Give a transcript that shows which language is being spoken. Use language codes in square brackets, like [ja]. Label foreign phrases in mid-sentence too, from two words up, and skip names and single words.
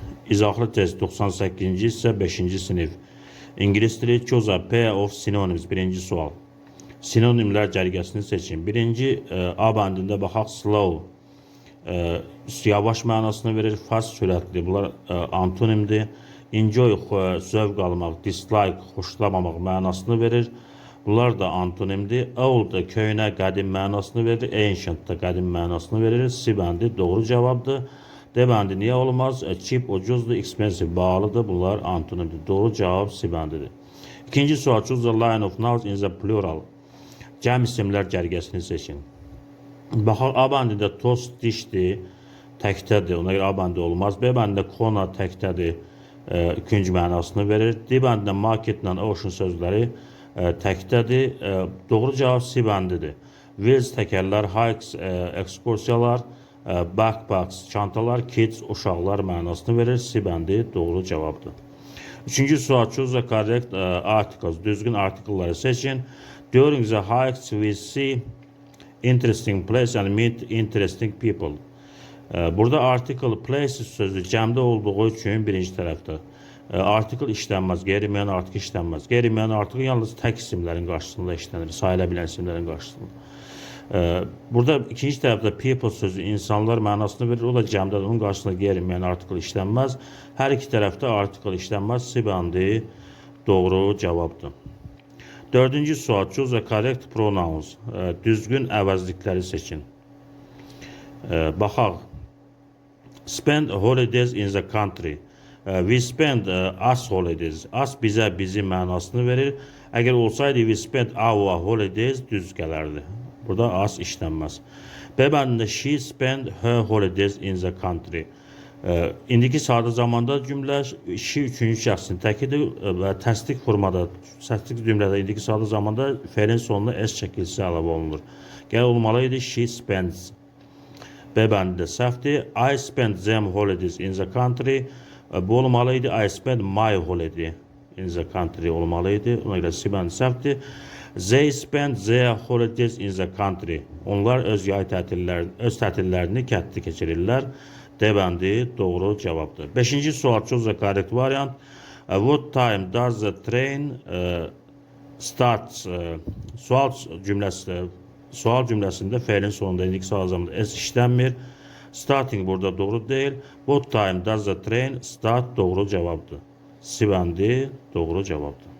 [az] İzahlı test 98-ci hissə 5-ci sinif. İngilis dili [en] choose a pair of synonyms. [az] Birinci sual. Sinonimlər cərgəsini seçin. Birinci A bəndində baxaq slow. Yavaş mənasını verir. Fast sürətli. Bunlar antonimdir. Enjoy zövq almaq, dislike xoşlamamaq mənasını verir. Bunlar da antonimdir. Old köhnə, qədim mənasını verir. Ancient da qədim mənasını verir. C bəndi doğru cavabdır. D bəndi niyə olmaz? Cheap ucuzdur, expensive bahalıdır. Bunlar antonimdir. Doğru cavab C bəndidir. İkinci sual. [en] Choose a line of nouns in the plural. [az] Cəm isimlər cərgəsini seçin. Baxaq, A bəndində tost dişdir, təkdədir. Ona görə A bəndi olmaz. B bəndində kona təkdədir. İkinci mənasını verir. D bəndində marketlə ocean sözləri təkdədir. Doğru cavab C bəndidir. Wheels təkərlər, hikes ekskursiyalar, backpacks çantalar, kids uşaqlar mənasını verir. C bəndi doğru cavabdır. Üçüncü sual. [en] Choose the correct articles. [az] Düzgün artikelları seçin. [en] During the hikes we see interesting place and meet interesting people. [az] Burada article places sözü cəmdə olduğu üçün birinci tərəfdə. Article işlənməz, qeyri-müəyyən artıq işlənməz. Qeyri-müəyyən artıq yalnız tək isimlərin qarşısında işlənir, sayıla bilən isimlərin qarşısında. Burada ikinci tərəfdə people sözü insanlar mənasını verir, o da cəmdədir, onun qarşısında qeyri-müəyyən article işlənməz. Hər iki tərəfdə article işlənməz, C bəndi doğru cavabdır. Dördüncü sual. [en] Choose a correct pronouns. [az] Düzgün əvəzlikləri seçin. Baxaq. [en] Spend holidays in the country. We spend us holidays. [az] Us bizə bizi mənasını verir. Əgər olsaydı [en] we spend our holidays [az] düz gələrdi. Burada us işlənməz. B bəndində [en] she spend her holidays in the country. [az] İndiki sadə zamanda cümlə she üçüncü şəxsin təkidir və təsdiq formada, təsdiq cümlədə indiki sadə zamanda fe'lin sonuna s çəkilisi əlavə olunur. Gəl olmalıydı [en] she spends. [az] B bəndində səhvdir. [en] I spend them holidays in the country. [az] Bu olmalıydı. [en] I spend my holiday in the country olmalıydı. [az] Ona görə C bəndi səhvdir. [en] They spend their holidays in the country. [az] Onlar öz yay tətillərini kənddə keçirirlər. D bəndi doğru cavabdır. Beşinci sual. [en] Choose the correct variant. What time does the train start? [az] Sual cümləsində fe'lin sonunda indiki sadə zamanda s işlənmir. Starting burada doğru deyil. [en] What time does the train start [az] doğru cavabdır. C bəndi doğru cavabdır.